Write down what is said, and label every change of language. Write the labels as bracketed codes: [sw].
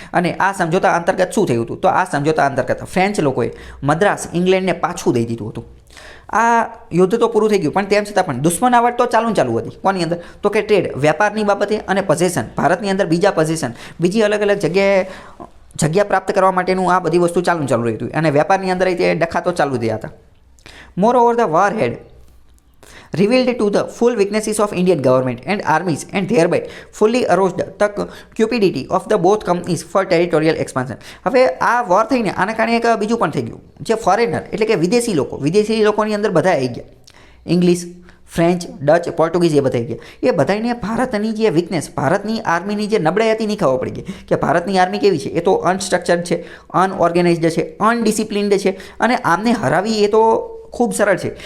[gu] અને આ સમજોતા અંતર્ગત શું થયું હતું તો આ સમજોતા અંતર્ગત ફ્રેન્ચ લોકોએ મદ્રાસ ઇંગ્લેન્ડને પાછું દઈ દીધું હતું. આ યુદ્ધ તો પૂરું થઈ ગયું, પણ તેમ છતાં પણ દુશ્મનાવટ તો ચાલુ હતી. કોની અંદર તો કે ટ્રેડ, વેપારની બાબતે, અને પોઝેશન, ભારતની અંદર બીજા પોઝેશન, બીજી અલગ અલગ જગ્યા પ્રાપ્ત કરવા માટેનું આ બધી વસ્તુ ચાલુ રહી હતી. અને વેપારની અંદર તે ડખા તો ચાલુ થયા હતા. [en] Moreover the war had revealed to the full weaknesses of Indian government and armies and thereby fully aroused the cupidity of the both companies for territorial expansion. [gu] હવે આ વોર થઈને આના કારણે એક બીજું પણ થઈ ગયું, જે ફોરેનર એટલે કે વિદેશી લોકોની અંદર બધા આવી ગયા. ઇંગ્લિશ, ફ્રેન્ચ, ડચ, પોર્ટુગીઝ એ બધા આવી ગયા. એ બધાને ભારતની જે વીકનેસ, ભારતની આર્મીની જે નબળાઈ હતી નહીં ખબર પડી ગઈ કે ભારતની આર્મી કેવી છે? એ તો અનસ્ટ્રક્ચર્ડ છે, અનઓર્ગેનાઇઝડ છે, અનડિસિપ્લિન્ડ છે, અને આમને હરાવી એ તો ખૂબ સરળ છે.